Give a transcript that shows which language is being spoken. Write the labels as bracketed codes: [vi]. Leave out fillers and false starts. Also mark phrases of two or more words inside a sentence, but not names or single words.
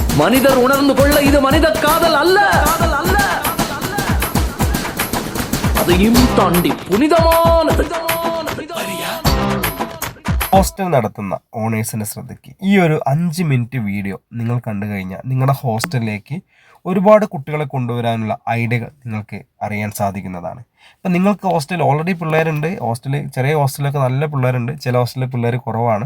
[ta] மனிதர் உணர்ந்து கொள்ள இது மனித காதல் அல்ல, அதையும் தாண்டி പുനിതമാനത്. [ml] ഹോസ്റ്റൽ നടത്തുന്ന ഓണേഴ്സിൻ്റെ ശ്രദ്ധയ്ക്ക് ഈ ഒരു 5 മിനിറ്റ് വീഡിയോ നിങ്ങൾ കണ്ടു കഴിഞ്ഞാൽ നിങ്ങളുടെ ഹോസ്റ്റലിലേക്ക് ഒരുപാട് കുട്ടികളെ കൊണ്ടുവരാനുള്ള ഐഡിയകൾ നിങ്ങൾക്ക് അറിയാൻ സാധിക്കുന്നതാണ്. ഇപ്പം നിങ്ങൾക്ക് ഹോസ്റ്റലിൽ ഓൾറെഡി പിള്ളേരുണ്ട്, ചെറിയ ഹോസ്റ്റലിലൊക്കെ നല്ല പിള്ളേരുണ്ട്, ചില ഹോസ്റ്റലിൽ പിള്ളേർ കുറവാണ്.